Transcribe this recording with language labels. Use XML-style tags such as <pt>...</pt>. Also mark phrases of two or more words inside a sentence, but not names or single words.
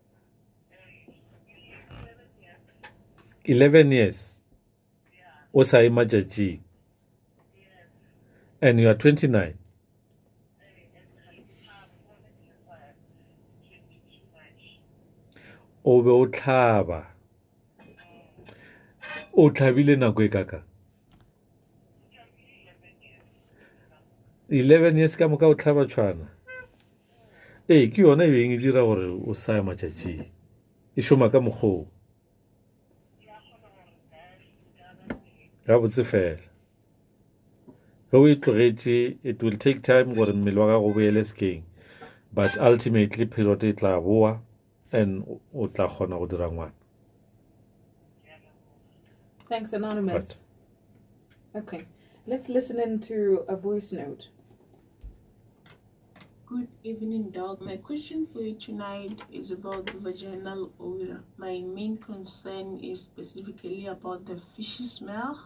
<en>11 years.</en> <nso>Osai majaji.</nso> <en>And you are 29.</en> <nso>Obe o tlhaba. O tlhabile nako e kaka. 11 years ka moka o tlhaba tshwana. Ke yona e beng e dira gore o saya matšatši. E šoma ka mokgwa. Ga botse fela. Go e tlogetše,</nso> <en>it will take time</en> <nso>gore mmele wa gago o boele sekeng.</nso> <en>But ultimately period</en> <nso>e tla boa and o tla kgona go dira ngwana.</nso> <en>Thanks, Anonymous. Okay, let's listen into a voice note. Good evening, Doc. My question for you tonight is about the vaginal odor. My main concern is specifically about the fishy smell.</en>